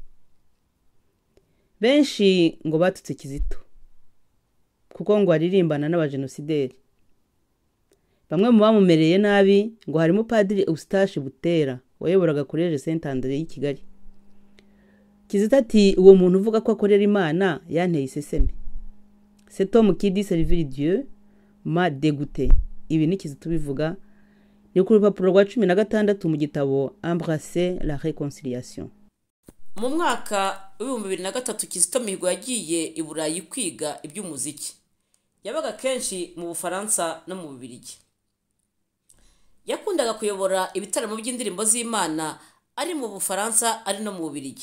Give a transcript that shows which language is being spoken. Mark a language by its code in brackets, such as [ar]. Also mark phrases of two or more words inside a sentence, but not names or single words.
[rw] Benshi ngo batutse Kizito kuko ngo aririmbana n'abajenosideri. Bamwe mu bamumereye nabi ngo harimo Padiri Eustache Butera wayoboraga Collège Saint André y'i Kigali. Kizito ati uwo muntu uvuga ko akorera Imana yanteye iseseme. [fr] Cet homme qui dit servir Dieu m'a dégoûté. [rw] Ibi ni Kizito bivuga ni ku rupapuro rwa 16 mu gitabo Embrasser la réconciliation. Mu mwaka w'2003 Kizito Mihigo yagiye i Burayi kwiga iby'umuziki. Yabaga kenshi mu Bufaransa no mu Bubiligi. Yakundaga kuyobora ibitaramo by'indirimbo z'Imana ari mu Bufaransa ari no mu Bubiligi.